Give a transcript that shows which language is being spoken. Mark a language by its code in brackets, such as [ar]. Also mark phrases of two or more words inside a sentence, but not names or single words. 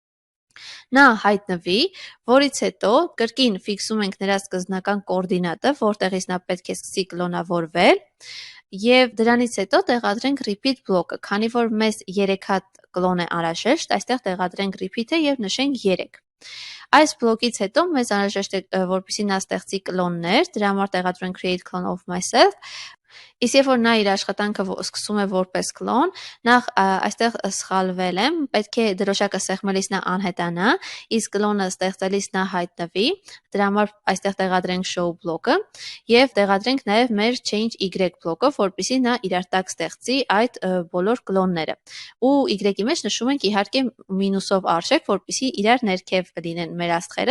[hy] նա հայտնվի, որից հետո կրկին ֆիքսում ենք նրա սկզբնական կոորդինատը, որտեղից նա պետք է սկսի կլոնավորվել, եւ դրանից հետո տեղադրենք repeat բլոկը, քանի որ մեզ 3 հատ կլոն է անհրաժեշտ, այստեղ տեղադրենք repeat-ը եւ նշենք 3։ Այս բլոկից հետո մեզ անհրաժեշտ է, որպեսզի նա ստեղծի կլոններ, դրա համար տեղադրենք [en] create clone of myself։ [hy] Իսկ երբ որ նա իր աշխատանքը սկսում է որպես կլոն, նախ այստեղ սխալվել եմ, պետք է դրոշակը սեղմելիս նա անհետանա, իսկ կլոնը ստեղծելիս նա հայտնվի, դրա համար այստեղ տեղադրենք show բլոկը եւ տեղադրենք նաեւ մեր [en] change y [hy] բլոկը, որպեսզի նա իրար տակ ստեղծի այդ բոլոր կլոնները։ Ու y-ի մեջ նշում ենք իհարկե մինուսով արժեք, որպեսզի իրար ներքև լինեն մեր աստղերը,